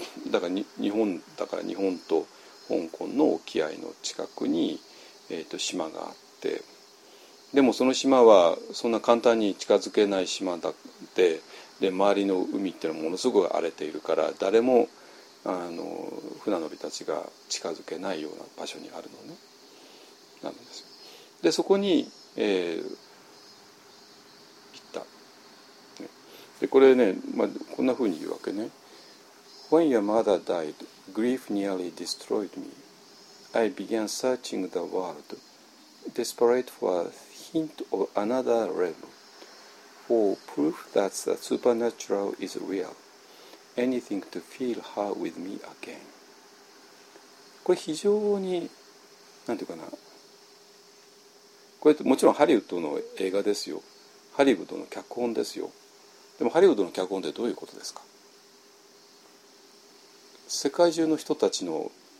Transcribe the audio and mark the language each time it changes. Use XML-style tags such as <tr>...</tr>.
<ja>だから日本だから日本と香港の沖合の近くに、島があって、でもその島はそんな簡単に近づけない島だって、で周りの海っていうのはものすごく荒れているから誰も船乗りたちが近づけないような場所にあるのね、なんですよ。でそこに行った。でこれね、まあ、こんな風に言うわけね。</ja> <en>When your mother died, grief nearly destroyed me. I began searching the world, desperate for a hint of another realm, for proof that the supernatural is real. Anything to feel her with me again.</en> <ja>これ非常に、なんていうかな。これもちろんハリウッドの映画ですよ。ハリウッドの脚本ですよ。でもハリウッドの脚本ってどういうことですか？世界中の人たちの</ja>